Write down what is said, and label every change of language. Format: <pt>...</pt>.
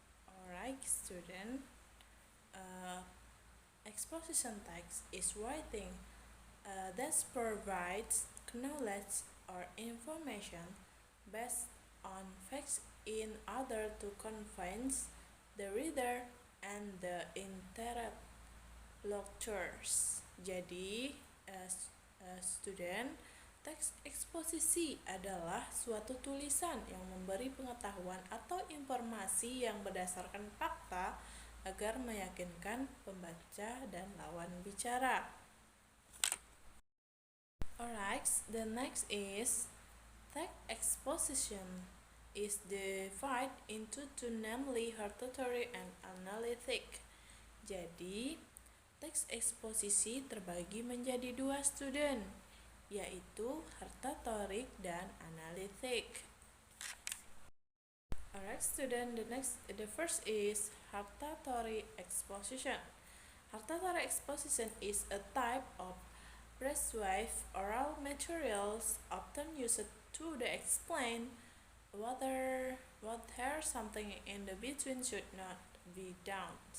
<en>Alright, student. Uh, Exposition text is writing that provides knowledge or information based on facts in order to convince the reader and the interlocutors.</en> <id>Jadi, student, teks eksposisi adalah suatu tulisan yang memberi pengetahuan atau informasi yang berdasarkan fakta agar meyakinkan pembaca dan lawan bicara.</id> <en>Alright, the next is text exposition is divided into two, namely hortatory and analytic.</en> <id>Jadi, teks eksposisi terbagi menjadi dua, student, yaitu hortatorik dan analytic.</id> <en>Alright, student, the first is hortatory exposition. Hortatory exposition is a type of persuasive oral materials often used to explain whether something in the between should not be done.</en>